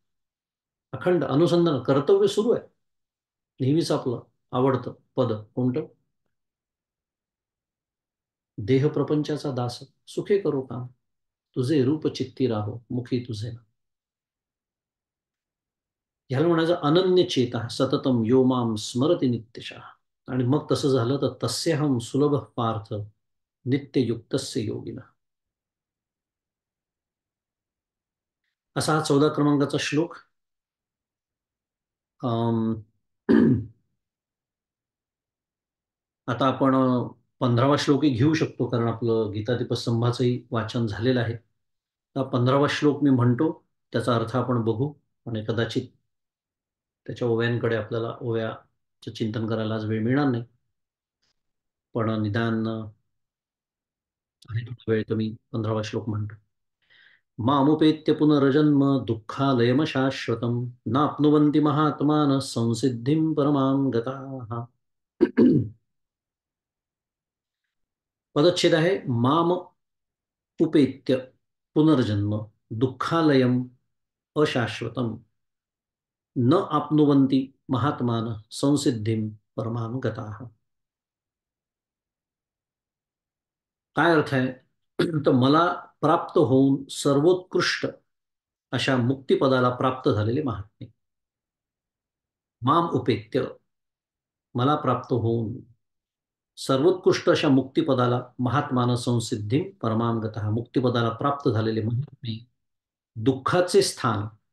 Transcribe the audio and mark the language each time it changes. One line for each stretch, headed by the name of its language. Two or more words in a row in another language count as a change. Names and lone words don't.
Marathi: अखंड अनुसंधान, कर्तव्य सुरू आहे नेहमीच. आपलं आवडतं पद कोणतं? देह प्रपंचाचा दास, सुखे करो काम, तुझे रूप चित्ती राहो, मुखी तुझे नाम. ह्याला म्हणायचं
Sanskrit: अनन्य चेता सततम यो माम स्मरति नित्यशः.
Marathi: आणि मग तसं झालं तर
Sanskrit: तस्यहम सुलभ पार्थ नित्ययुक्तस्य योगिना.
Marathi: असा हा 14 क्रमांकाचा श्लोक. अम, आता आपण 15वा श्लोकही घेऊ शकतो, कारण आपलं गीतादीपस्तंभाचंही वाचन झालेलं आहे. तर 15वा श्लोक मी म्हणतो, त्याचा अर्थ आपण बघू. आणि कदाचित त्याच्या ओव्यांकडे आपल्याला ओव्याचं चिंतन करायला आज वेळ मिळणार नाही, पण निदान आहे थोडा वेळ, तर मी 15वा श्लोक म्हणतो.
Sanskrit: मामुपेत्य पुनर्जन्म दुःखालयम शाश्वतम नाप्नुवन्ति महात्मान संसिद्धिं परमां गताः.
Marathi: पदच्छेद आहे,
Sanskrit: माम उपेत्य पुनर्जन्म दुःखालयम अशाश्वतम न आपनुवन्ति महात्मान संसिद्धिं परमां गताः.
Marathi: काय अर्थ आहे? तर मला प्राप्त होऊन सर्वोत्कृष्ट अशा मुक्तिपदाला प्राप्त झालेले महात्मे.
Sanskrit: माम उपेत्य,
Marathi: मला प्राप्त होऊन सर्वोत्कृष्ट अशा मुक्तिपदाला,
Sanskrit: महात्मान संसिद्धी परमांगत,
Marathi: मुक्तिपदाला प्राप्त झालेले महात्मे दुःखाचे स्थान.